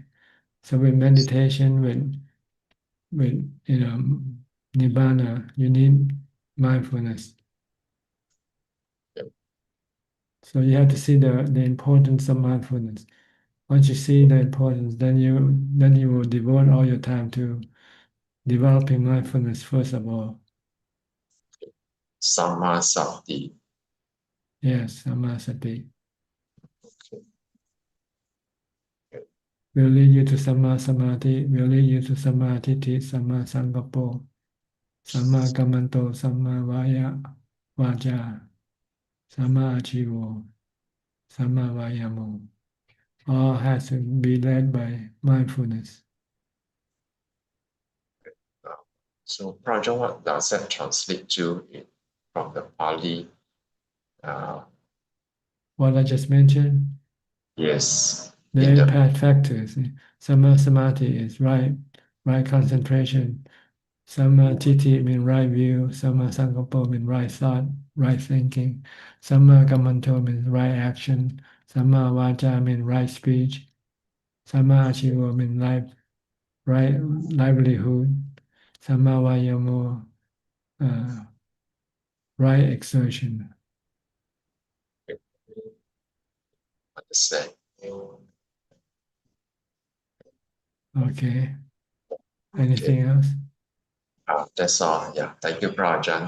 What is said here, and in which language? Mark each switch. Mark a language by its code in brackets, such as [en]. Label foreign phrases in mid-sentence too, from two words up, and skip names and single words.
[en] So with meditation, with nibbana, you need mindfulness. So you have to see the importance of mindfulness. Once you see the importance, then you will devote all your time to developing mindfulness first of all. [pi] Samma sati. [en] Yes, samasati will lead you to [pi] samma samadhi, will lead you to sammaทิฏฐิ samma sankappo, samma kammanto, samma vaja, samma achivo, samma vayamo. [en] All has to be led by mindfulness. So, Praja, what does that translate to from the Pali? What I just mentioned, Yes, the in eight the path factors. [pi] Samma samadhi [en] is right concentration. Sammaทิฏฐิ means right view. [pi] Samma sankappa [en] means right thought, right thinking. [pi] Samma kammanto [en] means right action. [pi] Samma vaja [en] means right speech. [pi] Samma achivo [en] means right livelihood. [pi] Samma vayamo, [en] right exertion. understand. Okay. Anything else? That's all. Yeah, thank you, Prajan.